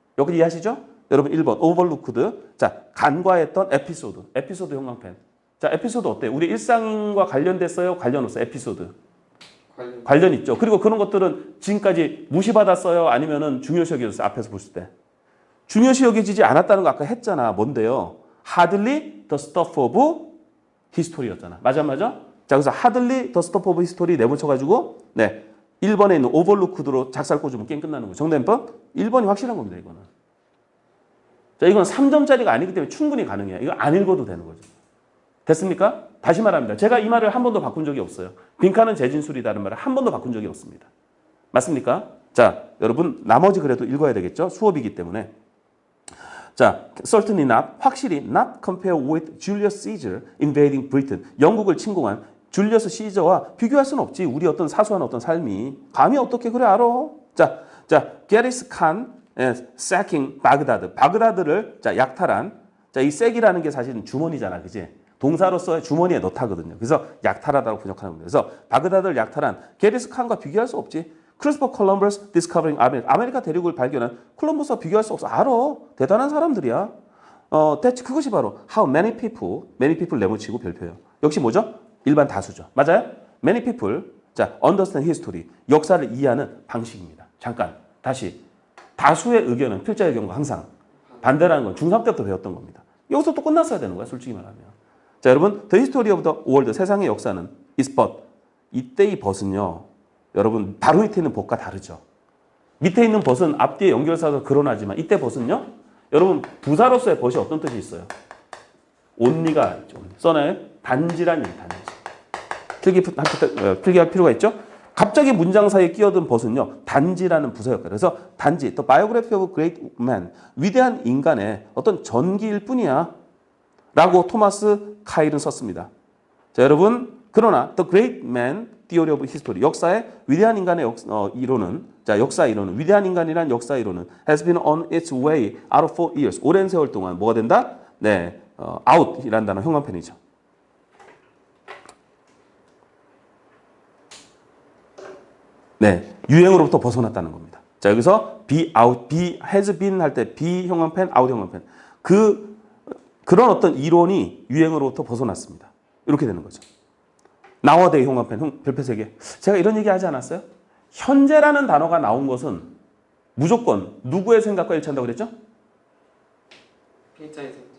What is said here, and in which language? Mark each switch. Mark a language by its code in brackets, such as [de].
[ko] 여기 이해하시죠? 여러분 1번 오버루크드. 자, 간과했던 에피소드. 에피소드 형광펜. 자, 에피소드 어때요? 우리 일상과 관련됐어요? 관련 없어요? 에피소드. 관련 있죠. 그리고 그런 것들은 지금까지 무시받았어요? 아니면은 중요시 여겨졌어요? 앞에서 보실 때. 중요시 여겨지지 않았다는 거 아까 했잖아. 뭔데요? [en] Hardly the stuff of history였잖아. [ko] 맞아? 자, 그래서 [en] hardly the stuff of history [ko] 내붙여가지고 네 1번에 있는 overlooked로 작살 꽂으면 게임 끝나는 거예요. 정답번 1번이 확실한 겁니다. 이거는. 자, 이건 3점짜리가 아니기 때문에 충분히 가능해요. 이거 안 읽어도 되는 거죠. 됐습니까? 다시 말합니다. 제가 이 말을 한 번도 바꾼 적이 없어요. 빈칸은 재진술이다는 말을 한 번도 바꾼 적이 없습니다. 맞습니까? 자, 여러분 나머지 그래도 읽어야 되겠죠? 수업이기 때문에. [en] 자, certainly not, [ko] 확실히 [en] not compare with Julius Caesar invading Britain. [ko] 영국을 침공한 줄리어스 시저와 비교할 수는 없지. 우리 어떤 사소한 어떤 삶이. 감히 어떻게 그래 알아? 자, 게리스 칸 sacking 바그다드. 바그다드를 자, 약탈한. 자, 이 색이라는 게 사실은 주머니잖아. 그지? 동사로서의 주머니에 넣다거든요. 그래서 약탈하다고 번역하는 겁니다. 그래서 바그다드를 약탈한 게리스 칸과 비교할 수 없지. 크리스토퍼 콜럼버스 디스커버링 아메리카 대륙을 발견한 콜럼버스와 비교할 수 없어. 알아. 대단한 사람들이야. 그것이 바로 [en] how many people [ko] 내붙이고 별표예요. 역시 뭐죠? 일반 다수죠. 맞아요? [en] Many people, 자, understand history, [ko] 역사를 이해하는 방식입니다. 잠깐, 다시. 다수의 의견은 필자의 경우 항상 반대라는 건 중3 때부터 배웠던 겁니다. 여기서 또 끝났어야 되는 거야, 솔직히 말하면. 자, 여러분, [en] the history of the world, [ko] 세상의 역사는 [en] is but. [ko] 이때 이 벗은요, 여러분, 바로 밑에 있는 벗과 다르죠. 밑에 있는 벗은 앞뒤에 연결사가 그러나지만 이때 벗은요, 여러분, 부사로서의 벗이 어떤 뜻이 있어요? only가 있죠. 써나요? 단지란 얘기, 단지. 필기할 필요가 있죠? 갑자기 문장 사이에 끼어든 벗은요, 단지라는 부사 역할. 그래서 단지, [en] the biography of a great man, [ko] 위대한 인간의 어떤 전기일 뿐이야. 라고 토마스 카일은 썼습니다. 자, 여러분, 그러나 [en] the great man theory of history, [ko] 역사의 위대한 인간의 이론은, 자, 역사 이론은, 위대한 인간이란 역사 이론은 [en] has been on its way out of 4 years. [ko] 오랜 세월 동안 뭐가 된다? 네, out이라는 단어 형광펜이죠. 네, 유행으로부터 벗어났다는 겁니다. 자, 여기서 be out, be has been 할 때 be 형광펜, out 형광펜. 그런 어떤 이론이 유행으로부터 벗어났습니다. 이렇게 되는 거죠. nowadays 형광펜, 별표 3개. 제가 이런 얘기 하지 않았어요? 현재라는 단어가 나온 것은 무조건 누구의 생각과 일치한다고 그랬죠? 필자의 생각.